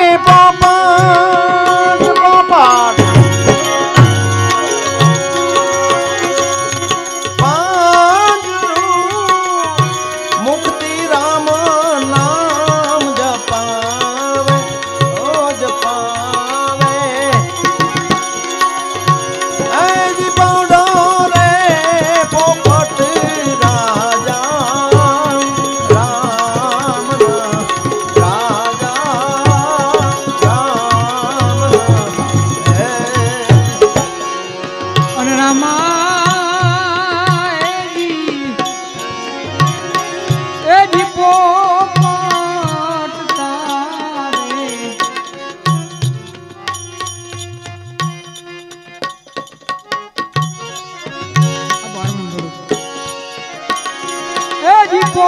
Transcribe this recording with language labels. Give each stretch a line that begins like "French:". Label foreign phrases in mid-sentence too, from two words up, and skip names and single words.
Rajasthani: पोपट पोपट मुक्ति राम नाम जपावे ओ जपावे जी पौडो रे पोपट राजा राम राजा राम
Gujarati: અને રામા એ જી પોપટ તારે એ જી